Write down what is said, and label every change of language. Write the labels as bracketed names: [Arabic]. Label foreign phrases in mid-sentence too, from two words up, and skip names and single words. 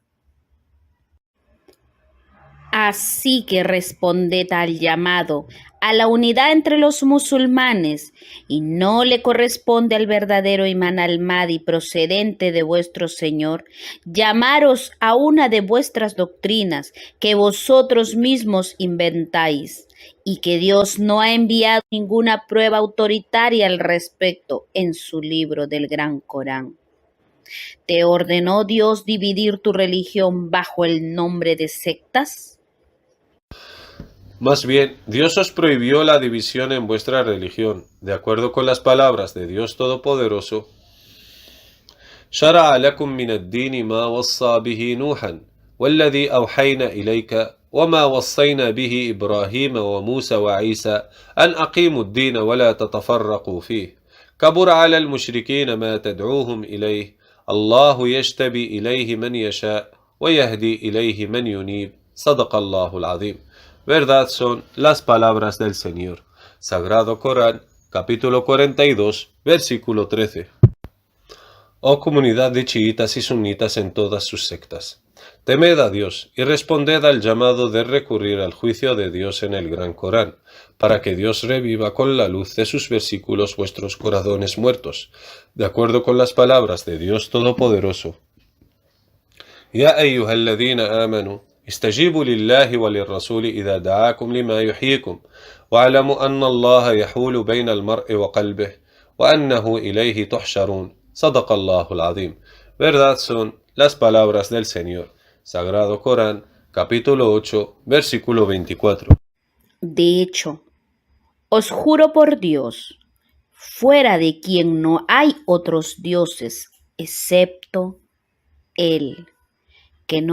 [Spanish] Así que responded al llamado a la unidad entre los musulmanes y no le corresponde al verdadero imán al-Mahdi procedente de vuestro Señor llamaros a una de vuestras doctrinas que vosotros mismos inventáis y que Dios no ha enviado ninguna prueba autoritaria al respecto en su libro del Gran Corán. ¿Te ordenó Dios dividir tu religión bajo el nombre de sectas? Más bien, Dios os prohibió la división en vuestra religión, de acuerdo con las palabras de Dios Todopoderoso. [Arabic] شرع لكم من الدين ما وصى به نوحا والذي أوحينا إليك وما وصينا به إبراهيم وموسى وعيسى أن أقيموا الدين ولا تتفرقوا فيه كبر على المشركين ما تدعوهم إليه الله يجتبي إليه من يشاء ويهدي إليه من ينيب صدق الله العظيم. [Spanish] Verdad son las palabras del Señor. Sagrado Corán, capítulo 42, versículo 13. Oh comunidad de chiitas y sunitas en todas sus sectas, temed a Dios y responded al llamado de recurrir al juicio de Dios en el Gran Corán, para que Dios reviva con la luz de sus versículos vuestros corazones muertos, de acuerdo con las palabras de Dios Todopoderoso. [Arabic] يا أيها الذين آمنوا, استجيبوا لله وللرسول إذا دعاكم لما يحييكم واعلموا أن الله يحول بين المرء وقلبه وأنه إليه تحشرون صدق الله العظيم. [Spanish] Verdad son las palabras del Señor. Sagrado Corán, capítulo 8, versículo 24. De hecho, os juro por Dios, fuera de quien no hay otros dioses excepto Él, que no